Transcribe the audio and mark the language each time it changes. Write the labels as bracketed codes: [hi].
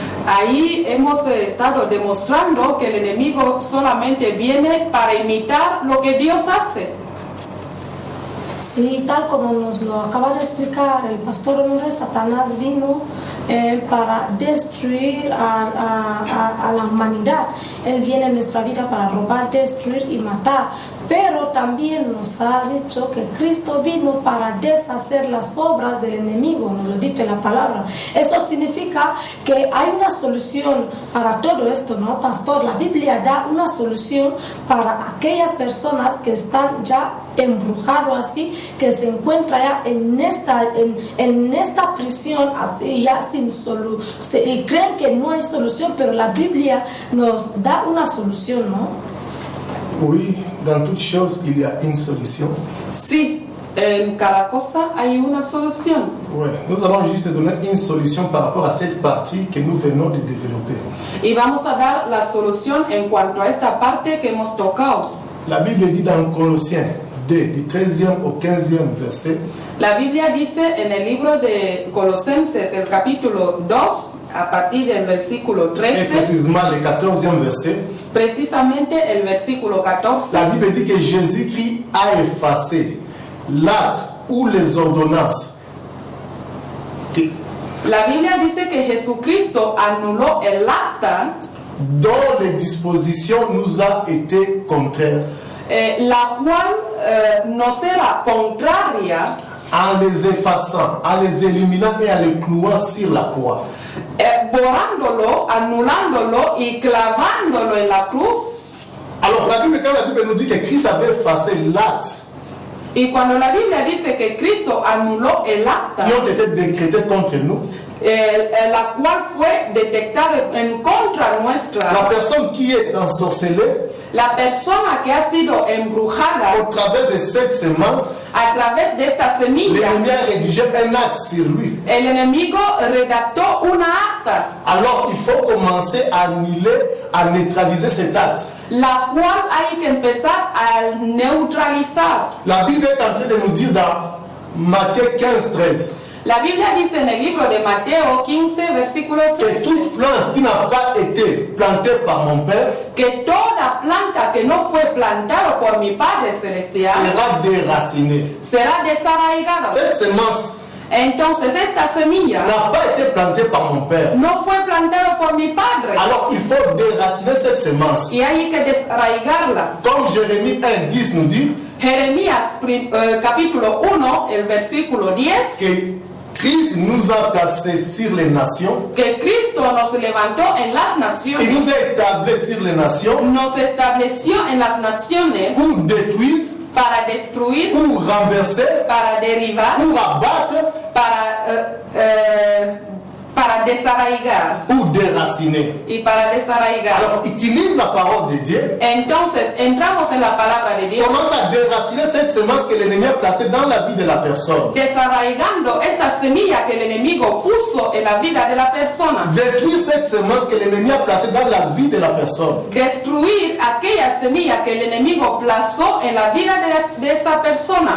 [es] Ahí hemos estado demostrando que el enemigo solamente viene para imitar lo que Dios hace. Sí, tal como nos lo acaba de explicar el pastor Honoré, Satanás vino para destruir a la humanidad. Él viene en nuestra vida para robar, destruir y matar. Pero también nos ha dicho que Cristo vino para deshacer las obras del enemigo, nos lo dice la palabra. Eso significa que hay una solución para todo esto, ¿no, pastor? La Biblia da una solución para aquellas personas que están ya embrujados así, que se encuentran ya en esta prisión así, ya sin solución, y creen que no hay solución, pero la Biblia nos da una solución, ¿no? [fr] Oui, dans toute chose, il y a une solution. [es] Sí, en cada cosa hay una solución. [fr] Ouais. Nous allons juste donner une solution par rapport à cette partie que nous venons de développer. [es] Y vamos a dar la solución en cuanto a esta parte que hemos tocado. [fr] La Bible dit dans Colossiens 2, du 13e au 15e verset, [es] La Biblia dice en el libro de Colosenses, el capítulo 2, a partir del versículo [fr] et 13, précisément le 14e verset, [es] precisamente el versículo 14, [fr] la Bible dit que Jésus-Christ a effacé l'acte ou les ordonnances que- [es] la Biblia dice que Jesucristo anuló el acta, [fr] dont les dispositions nous a été contraires, [es] la cual nos era contraria, [fr] en les effaçant, en les éliminant et en les clouant sur la croix. [es] borrándolo, anulándolo y clavándolo en la cruz. [fr] Alors la Bible, quand la Bible nous dit que Christ avait effacé l'acte [es] Y cuando la Biblia dice que Cristo anuló el acta, [fr] qui ont été décrétés contre nous, [es] la cual fue detectada en contra nuestra, [fr] la personne qui est ensorcelée [es] la persona que ha sido embrujada [fr] au travers de cette semence, [es] a través de esta semilla, [fr] l'ennemi a rédigé un acte sur lui. [es] el enemigo redactó una acta, [fr] Alors il faut commencer à annuler, à neutraliser cet acte. [es] la cual hay que empezar a neutralizar. [fr] La Bible est en train de nous dire dans Matthieu 15, 13 [es] La Biblia dice en el libro de Mateo 15, versículo que 13, [fr] toute plante qui n'a pas été plantée par mon Père [es] que toda planta que no fue plantada por mi Padre Celestial [fr] sera déracinée. [es] será desarraigada. [fr] Cette semence [es] Entonces esta semilla [fr] n'a pas été plantée par mon Père. [es] no fue plantada por mi Padre [fr] Alors il faut déraciner cette semence. [es] y hay que desarraigarla. [fr] Comme Jérémie 1, 10 nous dit [es] Jeremías capítulo 1, el versículo 10, [fr] que Christ nous a placés sur les nations, [es] que Cristo nos levantó en las [fr] il [es] naciones, [fr] nous a établis sur les nations [es] nos estableció en las naciones [fr] pour détruire, [es] para destruir, [fr] pour renverser, [es] para derivar, [fr] pour abattre, [es] para desarraigar [fr] pour déraciner. [es] y para desarraigar. [fr] Alors utilise la parole de Dieu, [es] Entonces entramos en la palabra de Dios, [fr] commence à déraciner cette semence que l'ennemi a placée dans la vie de la personne. [es] desarraigando esta semilla que el enemigo puso en la vida de la persona, [fr] Détruire cette semence que l'ennemi a placée dans la vie de la personne. [es] destruir aquella semilla que el enemigo plazó en la vida de esa persona.